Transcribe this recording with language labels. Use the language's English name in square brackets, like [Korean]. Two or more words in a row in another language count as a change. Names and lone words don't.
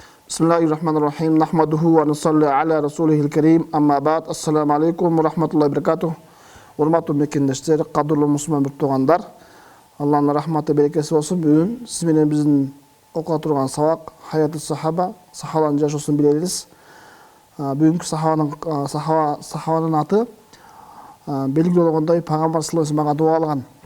[Arabic] بسم الله الرحمن الرحيم. نحمده ونصلي على رسوله الكريم. أما بعد. السلام عليكم ورحمة الله وبركاته. [Kyrgyz] Урматтуу мекендештер, кадырлуу мусулман туугандар. Аллахтын рахматы, берекеси болсун. Бүгүн сиз менен биздин окуа турган сабак Хаяты сахаба, сахабанын жашоосун билебиз. Бүгүнкү сахабанын аты белгилүү болгондой Пайгамбар [Arabic] صلى الله عليه [Kyrgyz] дуа алган.